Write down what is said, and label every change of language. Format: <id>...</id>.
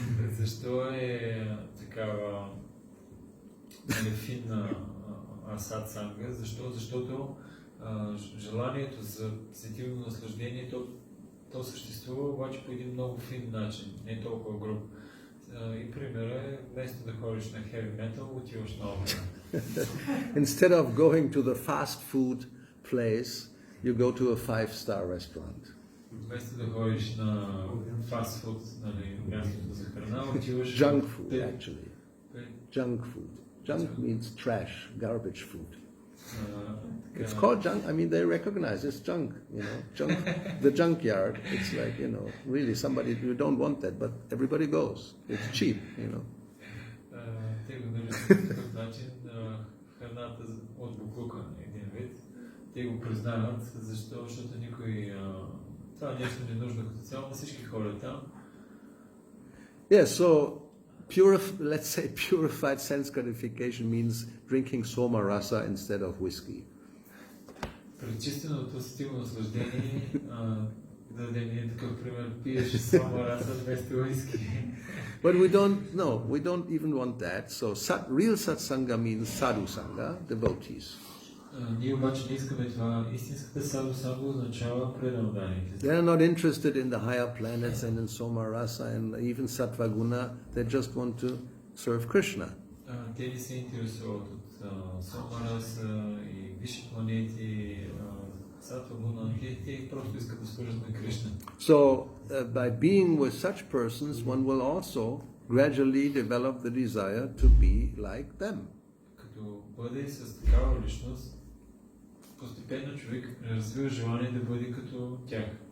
<bg>Защо е такава финна сатсанга? Защото желанието за сетивно наслаждение, то съществува обаче по един много фин начин, не толкова груб. И примера е, вместо да ходиш на heavy metal, отиваш на опера.</bg> <en>Instead of going to the fast food place, you go to a 5-star restaurant.</en> <bg>Вместо да ходиш на фастфуд, нали, мястото за храна, отиваш...</bg> <en>Junk food, actually. Junk food. Junk means trash, garbage food. It's called junk. I mean, they recognize it's junk. You know, junk. The junkyard. It's like, you know, really somebody, you don't want that, but everybody goes. It's cheap. You know.</en> <bg>Те го наричат по такъв начин храната от буклука, един вид. Те го признават, защото никой... Това нещо не е нужно като цяло, всички ходят там.</bg> <en>Yeah, so let's say purified sense gratification means drinking soma rasa instead of whiskey.</en> <bg>Пречистеното сетивно наслаждение, да дадем един такъв пример, пиеш сома раса вместо уиски.</bg> <en>But we don't even want that. So real satsanga means sadhu sangha, devotees.</en> <bg>Ние обаче не искаме това. Истинската саду санга означава преданите.</bg> <en>They are not interested in the higher planets and in soma rasa and even sattva guna. They just want to serve Krishna.</en> <bg>Те не се интересуват от сома раса и висши планети, сатва гуна. Те просто искат да служат на Кришна.</bg> <en>So by being with such persons, one will also gradually develop the desire to be like them.</en> <bg>Като бъде с такава личност, постепенно човек развива желание да бъде като тях.</bg>